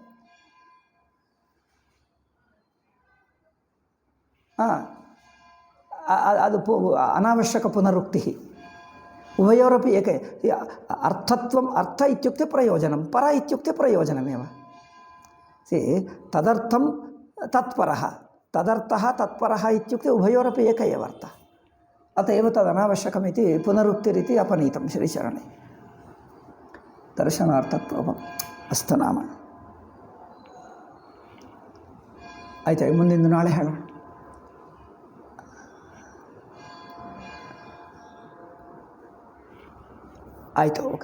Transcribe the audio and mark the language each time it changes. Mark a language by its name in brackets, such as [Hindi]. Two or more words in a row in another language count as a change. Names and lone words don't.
[Kannada] ಅದು ಅನಾವಶ್ಯಕ ಪುನರುಕ್ತಿ. [Sanskrit] ಉಭಯೋರಪಿ ಏಕೆ. ಅರ್ಥತ್ವಂ ಅರ್ಥ ಇತ್ಯುಕ್ತೆ ಪ್ರಯೋಜನಂ, ಪರ ಇತ್ಯುಕ್ತೆ ಪ್ರಯೋಜನಮೇವ. ಸಿ ತದರ್ಥಂ ತತ್ಪರಃ, ತದರ್ಥಃ ತತ್ಪರಃ ಇತ್ಯುಕ್ತೆ ಉಭಯೋರಪಿ ಏಕ ಏವ ಅರ್ಥ. ಅತಏವ ತದನಾವಶ್ಯಕಮಿತಿ ಪುನರುಕ್ತಿರಿತಿ ಅಪನೀತಂ ಶ್ರೀಚರಣೆ. ದರ್ಶನಾರ್ಥತ್ವ ಅಸ್ತು ನಾಮ. [Kannada] ಆಯ್ತಾ? ಮುಂದಿಂದು ನಾಳೆ ಹೇಳೋಣ. ಆಯಿತು. ಓಕೆ.